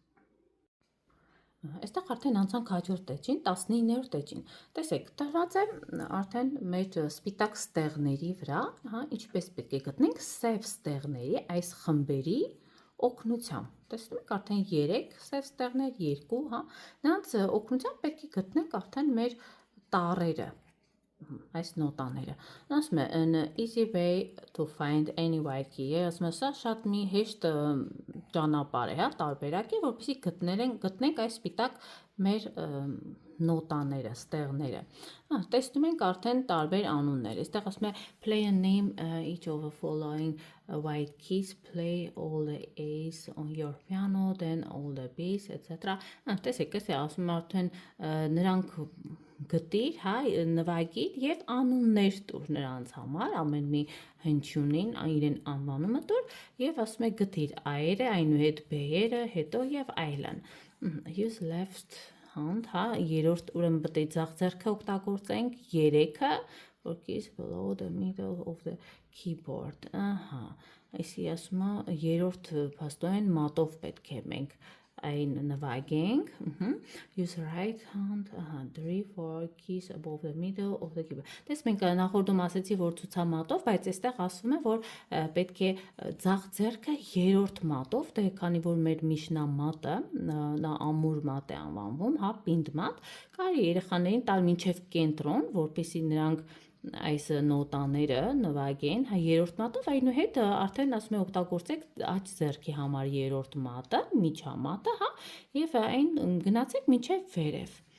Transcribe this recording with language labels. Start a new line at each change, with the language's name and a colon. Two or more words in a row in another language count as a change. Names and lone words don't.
Armenian: Այստեղ արդեն անցանք հաջորդ էջին, 19-րդ էջին։ Տեսեք, տրված է արդեն մեր սպիտակ ստեղների վրա, հա, ինչպես պետք է գտնենք սև ստեղների այս խմբերի օգնությամբ։ Տեսնում եք արդեն 3 սև ստեղներ, 2, հա, նրանց օգնությամբ պետք է գտնենք արդեն մեր տառերը, այս նոտաները։ Ասում է
English: an easy way to find any white key։
Armenian: Ասում է սա շատ մի հեշտ ճանապարհ է, հա, տարբերակ է, որպեսզի գտնենք այս սպիտակ մեր նոտաները, ստեղները։ Հա, տեսնում ենք արդեն տարբեր անուններ։ Այստեղ ասում է
English: play a name each of the following white keys, play all the A's on your piano, then all the B's, etc.
Armenian: Տեսեք, էս է ասում արդեն նրանք գտիր, հա, նվագիր եւ անուններ տուր նրանց համար, ամեն մի հնչյունին իրեն անվանումը տուր եւ ասում է գտիր այրը, այնուհետ B-երը, հետո եւ այլն։
English: Use left hand,
Armenian: հա, երրորդ ուրեմն պետք է ձախ ձեռքը օգտագործենք, 3-ը, որ
English: keys below the middle of the keyboard,
Armenian: ահա, այսի ասում է երրորդ փաստորեն մատով պետք է մենք այն նվագենք,
English: use right hand, 3-4 keys above the middle of the keyboard։
Armenian: Դες մենք նախորդում ասեցի, որ ցուցամատով, բայց այստեղ ասվում է, որ պետք է ձախ ձեռքը երրորդ մատով, դե քանի որ մեր միջնամատը, նա ամուր մատ է անվանվում, հա, պինդ մատ, կարելի երեխաներին տալ մինչև կենտրոն, որպեսզի նրանք այս նոտաները նվագեն, հա, երրորդ մատով, այնուհետ արդեն ասում է օգտագործեք աջ ձեռքի համար երրորդ մատը, միջամատը, հա, եւ այն գնացեք մինչև վերև։